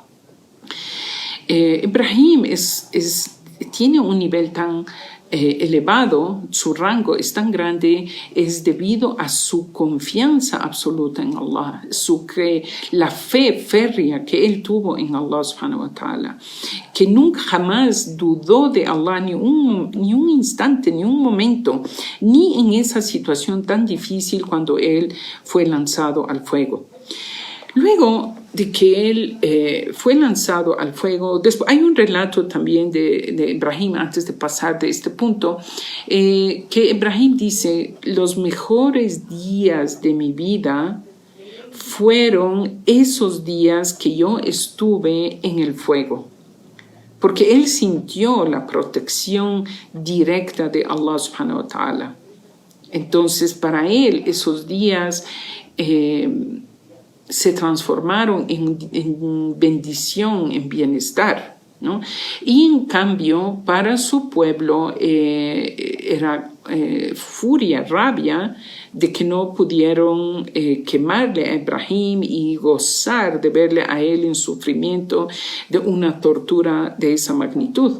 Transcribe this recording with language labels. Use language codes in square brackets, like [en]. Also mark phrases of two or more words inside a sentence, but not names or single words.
[es] Ibrahim tiene un nivel tan elevado, su rango es tan grande, es debido a su confianza absoluta en Allah, la fe férrea que él tuvo en Allah [ar] سبحانه وتعالى, [es] que nunca jamás dudó de Allah ni un instante, ni un momento, ni en esa situación tan difícil cuando él fue lanzado al fuego. Luego de que él fue lanzado al fuego, después, hay un relato también de Ibrahim, antes de pasar de este punto, que Ibrahim dice: los mejores días de mi vida fueron esos días que yo estuve en el fuego, porque él sintió la protección directa de Allah [ar] سبحانه وتعالى. [es] Entonces, para él, esos días se transformaron en bendición, en bienestar, ¿no? Y en cambio, para su pueblo era furia, rabia de que no pudieron quemarle a Ibrahim y gozar de verle a él en sufrimiento de una tortura de esa magnitud.